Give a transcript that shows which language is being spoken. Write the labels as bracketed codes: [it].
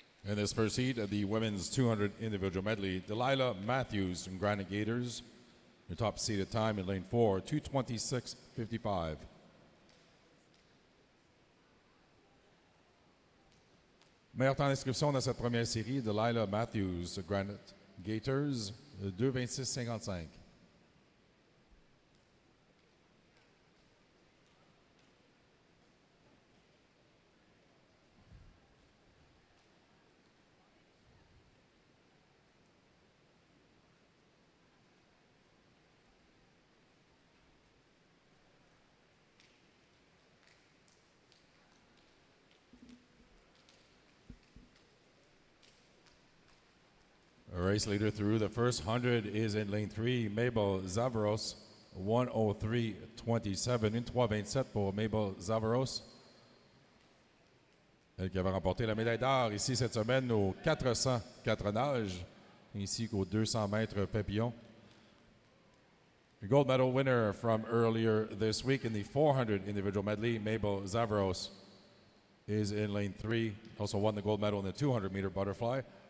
[en] In this first heat of the women's 200 individual medley, Delilah Matthews from Granite Gators, your top seeded time in lane 4, 2:26.55. [fr] Meilleur temps d'inscription dans cette première série, Delilah Matthews, Granite Gators, 2:26.55. [en] A race leader through the first 100 is in lane 3, Mabel Zavaros, 1:03.27, 1:3.27 pour Mabel Zavaros. [fr] Elle qui avait remporté la médaille d'or ici cette semaine aux 404 nages, ainsi qu'aux 200 mètres papillon. [en] The gold medal winner from earlier this week in the 400 individual medley, Mabel Zavaros, is in lane 3. Also won the gold medal in the 200-meter butterfly.